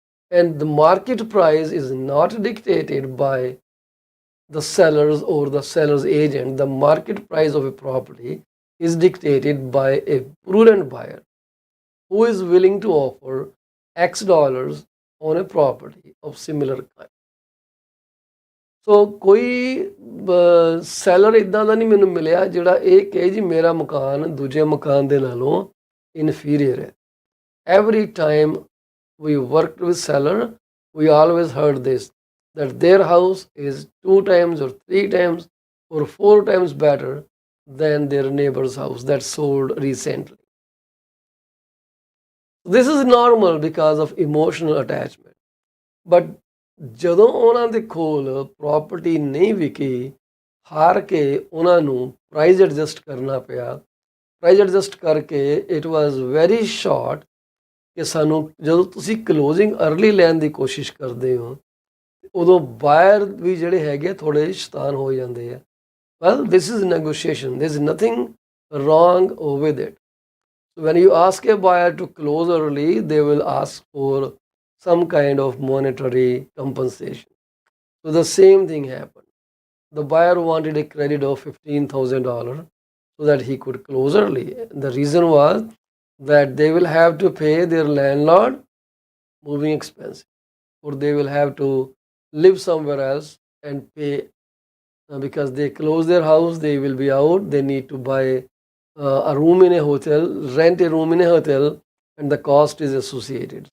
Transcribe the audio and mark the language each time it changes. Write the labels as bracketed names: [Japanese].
[English] And the market price is not dictated by the sellers or the seller's agent. The market price of a property is dictated by a prudent buyer who is willing to offer X dollars on a property of similar kind. [Punjabi] So ਕੋਈ seller ਇਦਾਂ ਦਾ ਨਹੀਂ ਮੈਨੂੰ ਮਿਲਿਆ ਜਿਹੜਾ ਇਹ ਕਹੇ ਜੀ ਮੇਰਾ ਮਕਾਨ ਦੂਜੇ ਮਕਾਨ ਦੇ ਨਾਲੋਂ ਇਨਫੀਰੀਅਰ ਹੈ। [English] Every time we worked with seller, we always heard this, that their house is 2 times or 3 times or 4 times better than their neighbor's house that sold recently. This is normal because of emotional attachment. [Punjabi] But ਜਦੋਂ ਉਹਨਾਂ ਦੇ ਕੋਲ property ਨਹੀਂ ਵਿਕੀ, ਹਾਰ ਕੇ ਉਹਨਾਂ ਨੂੰ price adjust ਕਰਨਾ ਪਿਆ। ਪ੍ਰਾਈਸ ਐਡਜਸਟ ਕਰਕੇ [English] it was very short [Punjabi] ਕਿ ਸਾਨੂੰ ਜਦੋਂ ਤੁਸੀਂ ਕਲੋਜ਼ਿੰਗ ਅਰਲੀ ਲੈਣ ਦੀ ਕੋਸ਼ਿਸ਼ ਕਰਦੇ ਹੋ ਉਦੋਂ ਬਾਇਰ ਵੀ ਜਿਹੜੇ ਹੈਗੇ ਥੋੜ੍ਹੇ ਸ਼ੈਤਾਨ ਹੋ ਜਾਂਦੇ ਆ। [English] Well, this is negotiation, this is nothing wrong with it. So when you ask a buyer to close early, they will ask for some kind of monetary compensation. So the same thing happened. The buyer wanted a credit of $15,000 so that he could close early. The reason was that they will have to pay their landlord moving expenses, or they will have to live somewhere else and pay because they close their house, they will be out, they need to buy a room in a hotel, rent a room in a hotel, and the cost is associated.